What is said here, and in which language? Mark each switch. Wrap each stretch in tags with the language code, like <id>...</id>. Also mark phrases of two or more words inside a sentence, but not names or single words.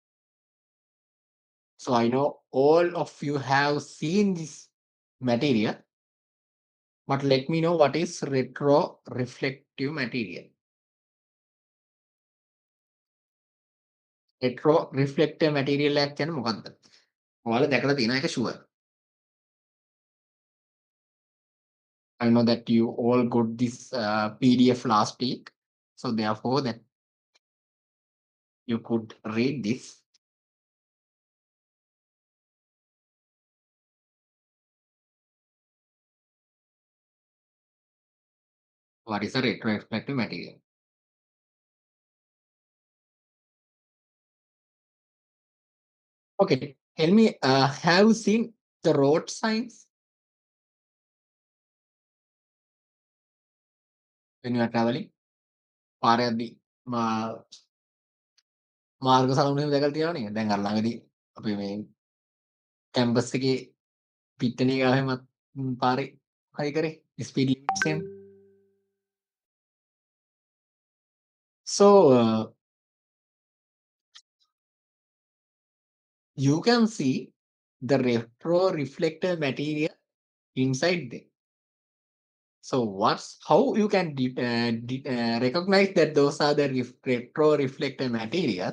<en>So I know all of you have seen this material, but let me know what is retro reflective material. Retro reflector material</en> <si>එකක් කියන්නේ මොකක්ද? ඔයාලා දැකලා තියෙන එක sure.</si> <en>I know that you all got this PDF last week, so therefore that you could read this. What is a retroreflective material? Okay, tell me, have you seen the road signs when you are traveling?</en> <si>පාරයක්දී මාර්ග සලකුණු එහෙම දැකලා තියෙනව නේද? දැන් අර ළඟදී අපි මේ කැම්පස් එකේ පිට්ටනිය ගාව එහෙම පාරේ හයි කරේ</si> <en>speed limits</en> <si>එහෙම.</si> <en>So you can see the retro reflector material inside there. So how you can recognize that those are the retro reflector materials?</en>